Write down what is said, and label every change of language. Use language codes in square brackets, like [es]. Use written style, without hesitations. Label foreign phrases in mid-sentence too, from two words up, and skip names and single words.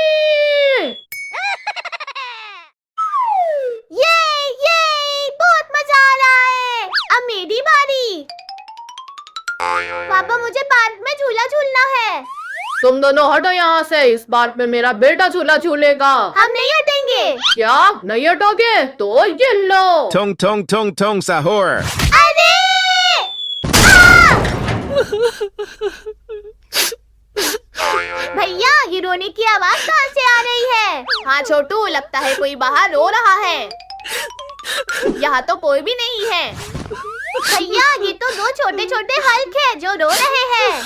[hi] ये बहुत मजा आ रहा है। अब मेरी बारी। पापा मुझे पार्क में झूला झूलना है। तुम दोनों हटो यहाँ से। इस बार में मेरा बेटा झूला झूलेगा। हम नहीं हटेंगे। क्या नहीं हटोगे? तो ये लो। Tong tong tong tong sahur. अरे भैया ये रोने की आवाज कहाँ से आ रही है? हाँ छोटू लगता है कोई बाहर रो रहा है। यहाँ तो कोई भी नहीं है। भैया ये तो दो छोटे छोटे हल्क है जो रो रहे हैं।